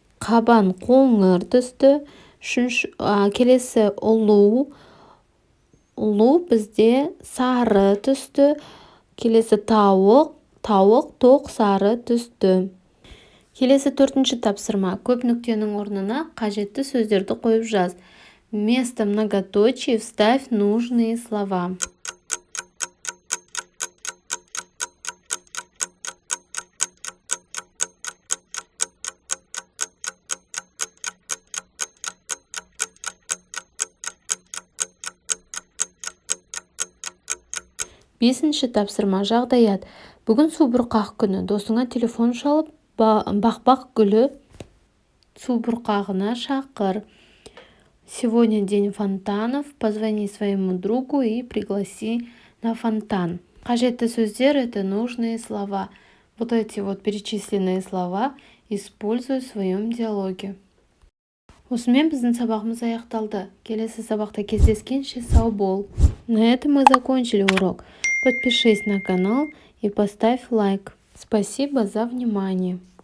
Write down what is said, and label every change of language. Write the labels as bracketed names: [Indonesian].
[Kazakh] Қабан қоңыр түсті. Келесі ұлу. Ұлу бізде сары түсті. Келесі тауық тоқ сары түсті. Келесі 4-ші тапсырма. Көп нүктенің орнына қажетті сөздерді қойып жаз. [Russian] Вместо многоточий вставь нужные слова. [Kazakh] Бесінші тапсырма. Жағдаят. Бүгін субұрқақ күні. Досыңа телефон шалып, бақ гүлі субұрқағына шақыр. [Russian] Сегодня день фонтанов. Позвони своему другу и пригласи на фонтан. [Kazakh] Қажетті сөздер [Russian] — это нужные слова. Вот эти перечисленные слова используй в своем диалоге. [Kazakh] Осымен біздің сабағымыз аяқталды. Келесі сабақта кездескенше сау бол. [Russian] На этом мы закончили урок. Подпишись на канал и поставь лайк. Спасибо за внимание.